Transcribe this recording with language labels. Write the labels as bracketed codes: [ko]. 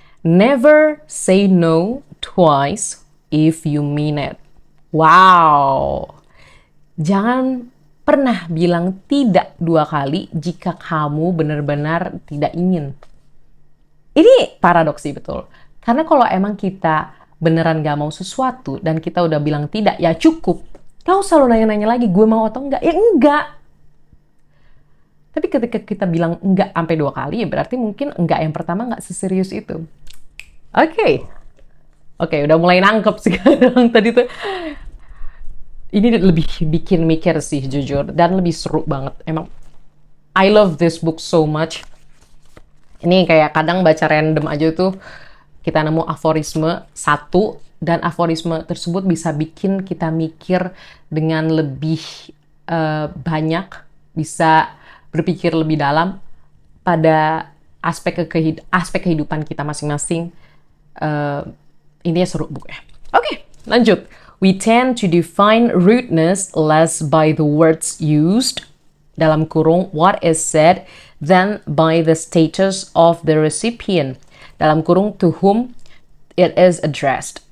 [en] Never say no twice if you mean it. Wow. [id] Jangan pernah bilang tidak 2 kali jika kamu benar-benar tidak ingin. Ini paradoksi betul. Karena kalau emang kita beneran gak mau sesuatu dan kita udah bilang tidak, ya cukup. Gak usah lo nanya-nanya lagi, gue mau atau enggak. Ya enggak. Tapi ketika kita bilang enggak sampai 2 kali, ya berarti mungkin enggak yang pertama gak seserius itu. Oke, udah mulai nangkep sekarang tadi tuh. Ini lebih bikin mikir sih jujur, dan lebih seru banget. [en] Emang, I love this book so much. [id] Ini kayak kadang baca random aja tuh, kita nemu aforisme satu, dan aforisme tersebut bisa bikin kita mikir dengan lebih banyak, bisa berpikir lebih dalam pada aspek kehidupan kita masing-masing. Intinya seru bukunya. Oke, lanjut. [en] We tend to define rudeness less by the words used, [id] dalam kurung [en] what is said, than by the status of the recipient, dalam kurung to whom it is addressed.